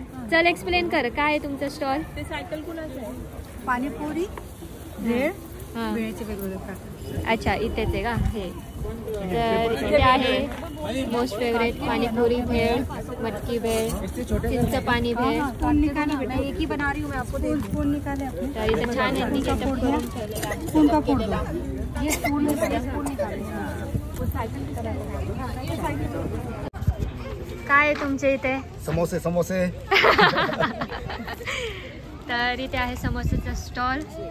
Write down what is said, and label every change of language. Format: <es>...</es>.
<mr>चल एक्सप्लेन कर काय आहे तुमचं स्टॉल? ते सायकल कुणाचं आहे? पाणीपुरी भेळ हां. भेळचे वेगवेगळे प्रकार. अच्छा इथेच आहे का हे? तर इथे आहे मोस्ट फेवरेट पाणीपुरी भेळ, मटकी भेळ, चिंच पाणी भेळ.</mr> <hi>स्पून निकाले बेटा, एक ही बना रही हूँ मैं आपको. स्पून निकाले अपने.</hi> <mr>तर इथं छान आहे ती सेटअप करून ठेवलेलं आहे.</mr> <hi>स्पून का फोड़ दो. ये स्पून निकाले, स्पून निकाले.</hi> <mr>काय आहे तुमच्या इथे? समोसे समोसे. तर इथे आहे समोसेचा स्टॉल.</mr>